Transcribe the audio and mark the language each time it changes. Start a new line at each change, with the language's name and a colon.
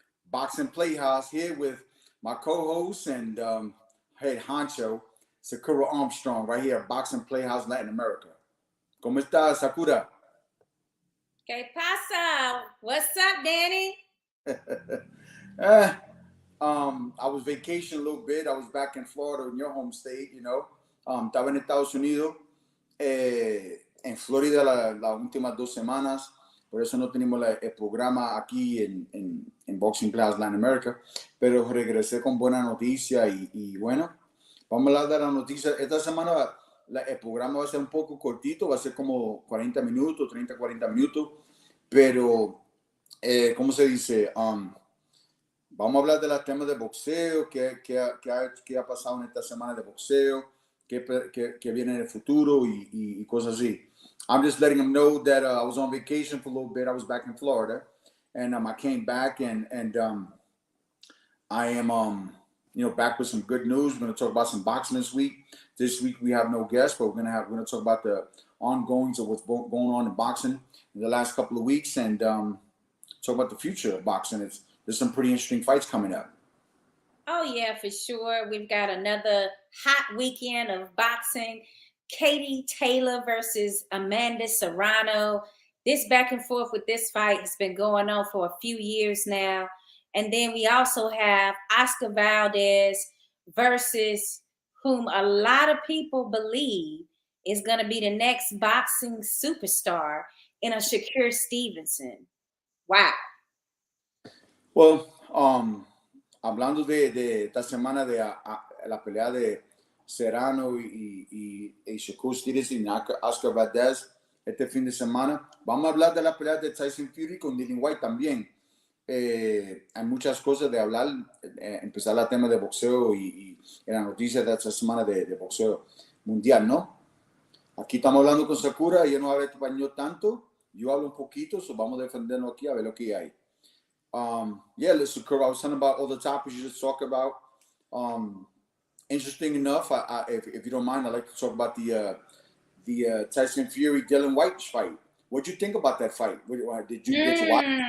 English: Boxing Playhouse here with my co-host and head honcho, Sakura Armstrong, right here at Boxing Playhouse Latin America.
Spanish: ¿Cómo estás, Sakura? ¿Qué pasa?
English: What's up, Danny? I was vacation a little bit. I was back in Florida, in your home state, you know.
Spanish: Estaba en Estados Unidos, en Florida las últimas 2 semanas. Por eso no tenemos el programa aquí en Boxing Playhouse Latin America. Pero regresé con buena noticia y bueno, vamos a hablar de la noticia. Esta semana el programa va a ser un poco cortito, va a ser como 40 minutos, 30, 40 minutos. Pero, ¿cómo se dice? Vamos a hablar de los temas de boxeo, qué ha pasado en esta semana de boxeo, qué viene en el futuro y cosas así.
English: I'm just letting them know that I was on vacation for a little bit. I was back in Florida, and I came back and I am back with some good news. We're going to talk about some boxing this week. This week we have no guests, but we're going to talk about the ongoings of what's going on in boxing in the last couple of weeks and talk about the future of boxing. There's some pretty interesting fights coming up. Oh, yeah, for sure. We've got another hot weekend of boxing. Katie Taylor versus Amanda Serrano. This back and forth with this fight has been going on for a few years now. And then we also have Oscar Valdez versus whom a lot of people believe is going to be the next boxing superstar in a Shakur Stevenson. Wow.
Spanish: Well, hablando de esta semana de la pelea de Serrano y Shakur Stevenson y Oscar Valdez este fin de semana, vamos a hablar de la pelea de Tyson Fury con Dillian Whyte también. Hay muchas cosas de hablar, empezar el tema de boxeo y la noticia de esta semana de boxeo mundial, ¿no? Aquí estamos hablando con Sakura, ella no habla español tanto, yo hablo un poquito, so vamos a defendernos aquí a ver lo que hay.
English: Yeah, listen, Sakura, I was talking about all the topics you just talked about. Interesting enough, if you don't mind, I'd like to talk about the Tyson Fury Dillian Whyte fight. What did you think about that fight? Did you get to watch?